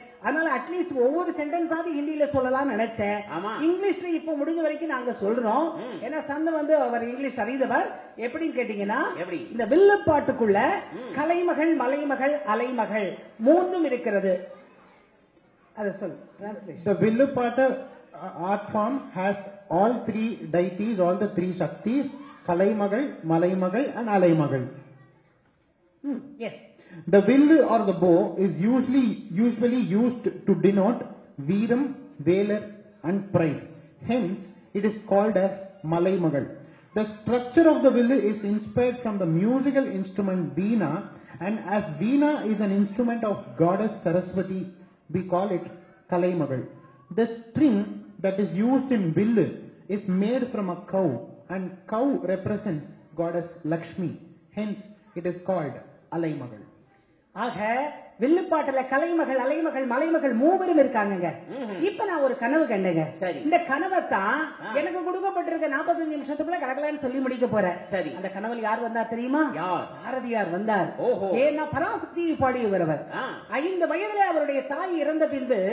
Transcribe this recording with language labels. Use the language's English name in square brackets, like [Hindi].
[Tamil] அதனால அட்லீஸ்ட் ஒவ்வொரு சென்டென்ஸாவது ஹிந்தியில சொல்லலாம் நினைச்சேன். ஆமா. இங்கிலீஷ்ல இப்ப முடிஞ்ச வரைக்கும் நாங்க சொல்றோம். ம். ஏன்னா சந்து வந்து அவர் இங்கிலீஷ் அறிந்தவர். எப்படின்னு கேட்டீங்கன்னா, எப்படி? இந்த வில்லுப்பாட்டுக்குள்ள கலைமகள், மலைமகள், அலைமகள் மூன்றும் இருக்கிறது. அத சொல் translation. [English] The Villupata art form has all three deities, all the three Shaktis, Kalaimagal, Malaimagal and Alaimagal. Yes. The will or the bow is usually used to denote Veeram, Velar and pride. Hence, it is called as Malaimagal. The structure of the will is inspired from the musical instrument Veena, and as Veena is an instrument of goddess Saraswati, we call it Kalaimagal. The string that is used in will is made from a cow, and cow represents goddess Lakshmi. Hence, it is called Alaimagal. [Tamil] ஆக வில்லுப்பாட்டுல கலைமகள், அலைமகள், மலைமகள் மூவரும் இருக்காங்க. இப்ப நான் ஒரு கனவு கண்டேங்க. சரி. இந்த கனவை தான் எனக்கு கொடுக்கப்பட்டிருக்க 45 நிமிஷத்துக்குள்ள கடக்கலான்னு சொல்லி முடிக்க போறேன். சரி. அந்த கனவில் யார் வந்தார் தெரியுமா? யார்? பாரதியார் வந்தார். ஓஹோ. ஏன்னா பராசக்தியை பாடியவர் அவர். 5 வயதிலே அவருடைய தாய் இறந்த பின்பு